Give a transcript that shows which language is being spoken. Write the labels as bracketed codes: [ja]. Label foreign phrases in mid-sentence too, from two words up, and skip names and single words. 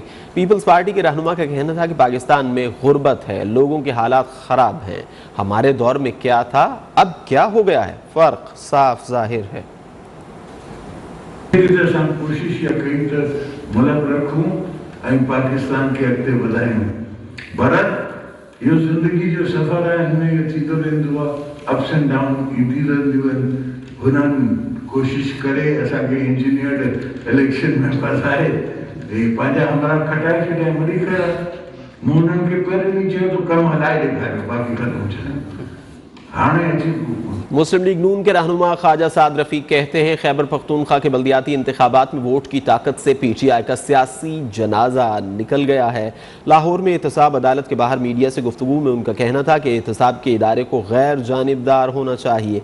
[ur] پیپلز پارٹی کے رہنما کا کہنا تھا کہ پاکستان میں غربت ہے، لوگوں کے حالات خراب ہیں. ہمارے دور میں کیا تھا، اب کیا ہو گیا ہے، فرق صاف ظاہر ہے. [sd] पाकिस्तान के अॻिते वधायूं। भारत इहो ज़िंदगी जो सफ़र आहे, हिन में थींदो रहंदो आहे, [en] ups and down [sd] ईंदी रहंदियूं आहिनि। हुननि कोशिशि करे असांखे [en] engineered election [sd] में फसाए पंहिंजा हमरा खटाए छॾिया। वरी ख़ैर मूं हुननि खे पहिरियों ई चयो त कमु हलाए ॾेखारियो, बाक़ी ख़तमु छॾियो। हाणे अची [ur] مسلم لیگ نون کے رہنما خواجہ سعد رفیق کہتے ہیں، خیبر پختونخوا کے بلدیاتی انتخابات میں ووٹ کی طاقت سے PTI کا سیاسی جنازہ نکل گیا ہے. لاہور میں احتساب عدالت کے باہر میڈیا سے گفتگو میں ان کا کہنا تھا کہ احتساب کے ادارے کو غیر جانبدار ہونا چاہیے.